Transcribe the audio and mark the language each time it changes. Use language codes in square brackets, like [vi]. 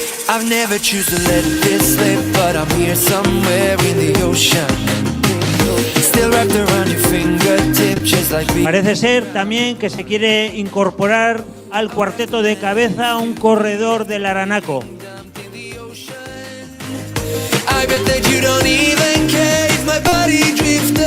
[en] I've never choose to let this slip, but I'm here somewhere in the ocean. Still wrapped around your fingertip, just like me. [es] Parece ser también que se quiere incorporar al cuarteto de cabeza un corredor del Aranaco. [en] I bet that you don't even care if my body drifts.